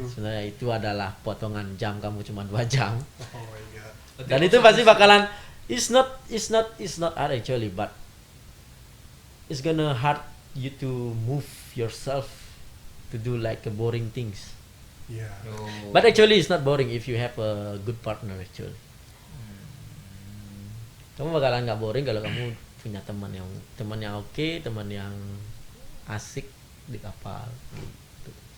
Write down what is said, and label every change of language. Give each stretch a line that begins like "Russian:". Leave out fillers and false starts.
Indonesian: Sebenarnya itu adalah potongan jam kamu cuma 2 jam.
English: Oh my god.
Indonesian: Dan itu pasti bakalan
English: it's not hard actually, but it's gonna hard you to move yourself to do like a boring things.
Indonesian: Iya. Oh.
English: But actually it's not boring if you have a good partner actually.
Indonesian: Kamu bakalan nggak boring kalau kamu punya teman yang oke, teman yang asik di kapal gitu.